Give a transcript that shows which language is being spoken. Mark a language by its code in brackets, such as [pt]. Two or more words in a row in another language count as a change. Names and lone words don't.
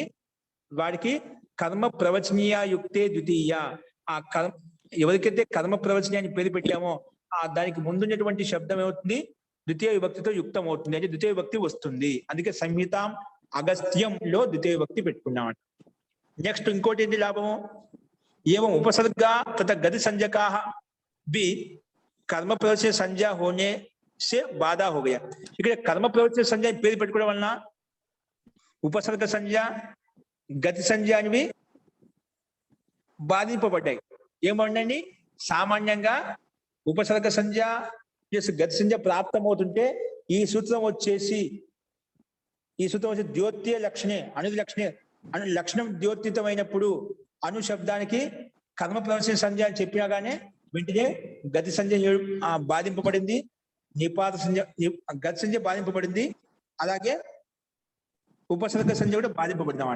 [te] వాడికి [sa] कर्म प्रवचनीय युक्ते द्वितीय. [te] ఆ కర్మ ఎవరికైతే కర్మ ప్రవచనీయాన్ని పేరు పెట్టామో ఆ దానికి ముందున్నటువంటి శబ్దం ఏమవుతుంది? ద్వితీయ విభక్తితో యుక్తం అవుతుంది, అంటే ద్వితీయ విభక్తి వస్తుంది. అందుకే సంహితాం అగస్త్యంలో ద్వితీయ విభక్తి పెట్టుకున్నాం. నెక్స్ట్ ఇంకోటి ఏంటి లాభము? [hi] एवं उपसर्गा तथा गति संज्ञका भी कर्म प्रवचन संज्ञा होने से बाधा हो गया. [te] ఇక్కడ కర్మ ప్రవచన సంజ్ఞ పేరు పెట్టుకోవడం వలన ఉపసర్గ సంజ్ఞ గతి సంజ్ఞ అనేవి బాధింపబడ్డాయి. ఏమండి? సామాన్యంగా ఉపసర్గ సంజ్ఞ ప్లస్ గతి సంజ్ఞ ప్రాప్తమవుతుంటే ఈ సూత్రం వచ్చేసి ఈ సూత్రం వచ్చి ద్యోత్య లక్షణే అను లక్షణే అను లక్షణం ద్యోతితమైనప్పుడు అను శబ్దానికి కర్మ ప్రవచన సంధ్య అని చెప్పినా గానీ వెంటనే గతి సంధ్య బాధింపబడింది, నిపాత సంధ్య గతి సంధ్య బాధింపబడింది, అలాగే ఉపసర్గ సంధ్య కూడా బాధింపబడింది అన్నమాట.